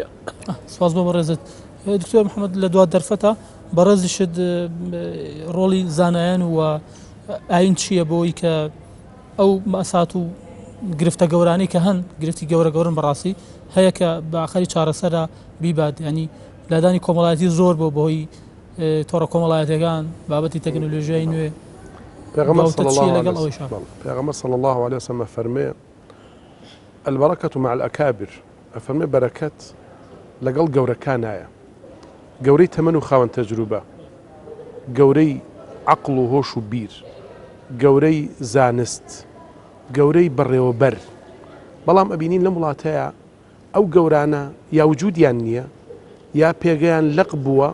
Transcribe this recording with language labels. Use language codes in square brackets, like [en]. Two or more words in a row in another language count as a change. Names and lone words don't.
[ckb] سپاس بۆ بەڕێزت دکتۆر محەممەد لە دوا دەرفەتە بەڕێزیشت ڕۆڵی زانایان و ئاین چییە بۆی کە ئەو مەسات و گرفتە گەورانی کە هەن گرفتی گەورە گەورن بەڕاستی هەیە کە بەخەری چارەسەرا بیبات ینی لادانی کۆمەڵایەتی زۆر بۆ بۆی تۆڕە کۆمەڵایەتەکان بابەتی تەکنۆلۆژیای نوێ پێغەمبەر [ar] صلی الله عليه وسلم [ckb] فەرمێ [ar] البركة مع الأكابر [ckb] فەرمێ بەرەکەت لەگەڵ گەورەکان نایە گەورەی تەمەن و خاوەن تەجروبە گەورەی عەقڵ و هۆش و بیر گەورەی زانست گەورەی بەڕێوەبەر بەڵام ئەبینین لە وڵاتەیە ئەو گەورانە یا وجودیان نییە یا پێگەیان لەق بووە